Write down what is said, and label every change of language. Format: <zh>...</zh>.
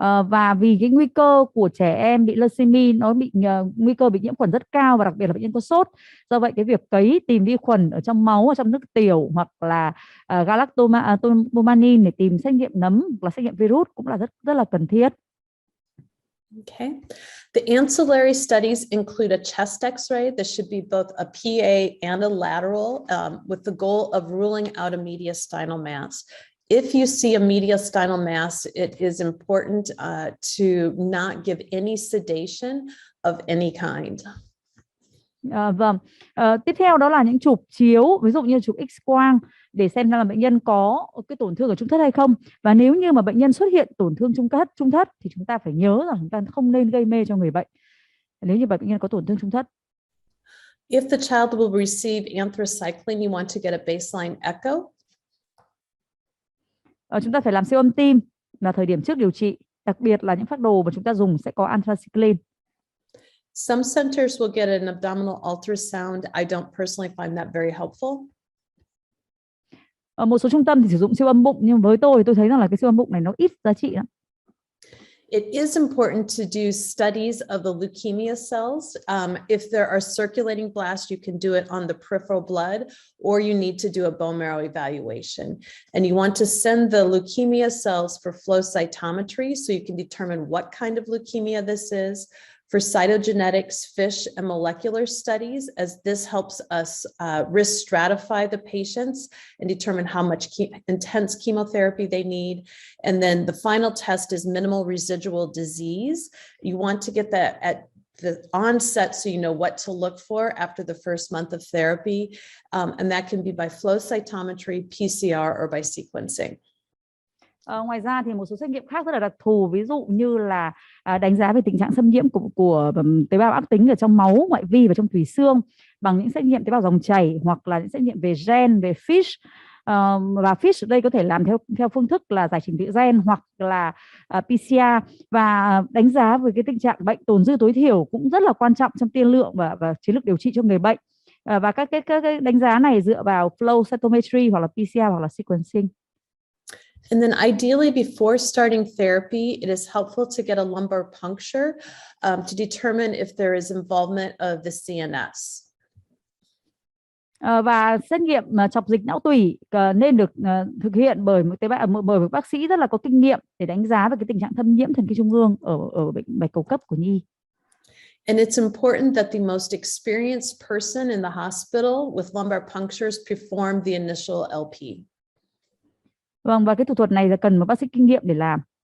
<vi>Và vì cái nguy cơ của trẻ em bị leukemia nó bị nguy cơ bị nhiễm khuẩn rất cao và đặc biệt là bệnh nhân có sốt. Do vậy cái việc cấy tìm vi khuẩn ở trong máu, ở trong nước tiểu hoặc là galactomannan để tìm xét nghiệm nấm hoặc là xét nghiệm virus cũng là rất là cần thiết.</vi> <en>Okay. The ancillary studies include a chest X-ray. This should be both a PA and a lateral with the goal of ruling out a mediastinal mass. If you see a mediastinal mass, it is important to not give any sedation of any kind.</en> <vi>Tiếp theo đó là những chụp chiếu, ví dụ như chụp X-quang để xem là bệnh nhân có cái tổn thương ở trung thất hay không. Và nếu như mà bệnh nhân xuất hiện tổn thương trung thất thì chúng ta phải nhớ rằng chúng ta không nên gây mê cho người bệnh nếu như bệnh nhân có tổn thương trung thất.</vi> <en>If the child will receive anthracycline, you want to get a baseline echo.</en> <vi>Chúng ta phải làm siêu âm tim là thời điểm trước điều trị, đặc biệt là những phác đồ mà chúng ta dùng sẽ có anthracycline.</vi> <en>Some centers will get an abdominal ultrasound. I don't personally find that very helpful.</en> <vi>Một số trung tâm thì sử dụng siêu âm bụng, nhưng với tôi thấy rằng là cái siêu âm bụng này nó ít giá trị lắm.</vi> <en>It is important to do studies of the leukemia cells. If there are circulating blasts, you can do it on the peripheral blood, or you need to do a bone marrow evaluation. And you want to send the leukemia cells for flow cytometry so you can determine what kind of leukemia this is. For cytogenetics, FISH, and molecular studies, as this helps us risk stratify the patients and determine how much intense chemotherapy they need. And then the final test is minimal residual disease. You want to get that at the onset so you know what to look for after the first month of therapy. And that can be by flow cytometry, PCR, or by sequencing.</en> <vi>Ngoài ra thì một số xét nghiệm khác rất là đặc thù, ví dụ như là đánh giá về tình trạng xâm nhiễm của tế bào ác tính ở trong máu, ngoại vi và trong tủy xương bằng những xét nghiệm tế bào dòng chảy hoặc là những xét nghiệm về gen, về FISH. Và FISH ở đây có thể làm theo phương thức là giải trình tự gen hoặc là PCR, và đánh giá về cái tình trạng bệnh tồn dư tối thiểu cũng rất là quan trọng trong tiên lượng và chiến lược điều trị cho người bệnh. Và các cái đánh giá này dựa vào flow cytometry hoặc là PCR hoặc là sequencing.</vi> <en>And then ideally before starting therapy, it is helpful to get a lumbar puncture to determine if there is involvement of the CNS.</en> <vi>Và xét nghiệm chọc dịch não tủy nên được thực hiện bởi một bác sĩ rất là có kinh nghiệm để đánh giá về cái tình trạng thâm nhiễm thần kinh trung ương ở bệnh bạch cầu cấp của nhi.</vi> <en>And it's important that the most experienced person in the hospital with lumbar punctures perform the initial LP.</en> <vi>Vâng, và cái thủ thuật này là cần một bác sĩ kinh nghiệm để làm.</vi>